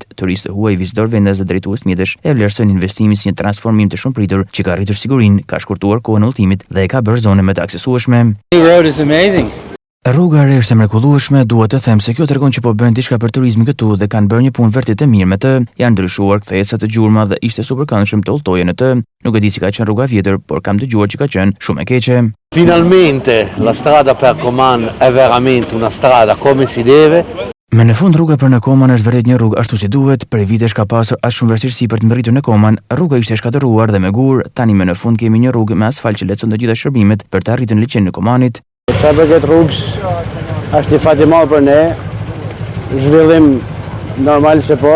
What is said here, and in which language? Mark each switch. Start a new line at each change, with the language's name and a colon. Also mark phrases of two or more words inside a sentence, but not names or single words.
Albanian: Turistë huaj, vizitor vendas dhe drejtues mjetësh e vlerësojnë investimin si një transformim të shumëpritur që ka rritur sigurinë, ka shkurtuar kohën e udhëtimit dhe e ka bërë zonën më të aksesueshme. Rruga e re është e mrekullueshme, duhet të them se kjo tregon që po bëjnë diçka për turizmin këtu dhe kanë bërë një punë vërtet të mirë me të. Janë ndryshuar kthejecat të gjurma dhe ishte superkëndshëm të udhëtoje në të. Nuk e di si ka qenë rruga vjetër, por kam dëgjuar që ka qenë shumë e keqe.
Italian: Finalmente la strada per Coman è veramente una strada come si deve.
Albanian: Me në fund rruga për në Koman është vërtet një rrugë ashtu si duhet. Për vitesh ka pasur as shumë vështirësi për të mbërritur në Koman. Rruga ishte shkatëruar dhe me gur. Tani me në fund kemi një rrugë me asfalt që lehtëson të gjitha shërbimet për të arritur në liçenin e Komanit. Sa për këtë rrugës është një fat i madh për ne. Zhvillim normal se po.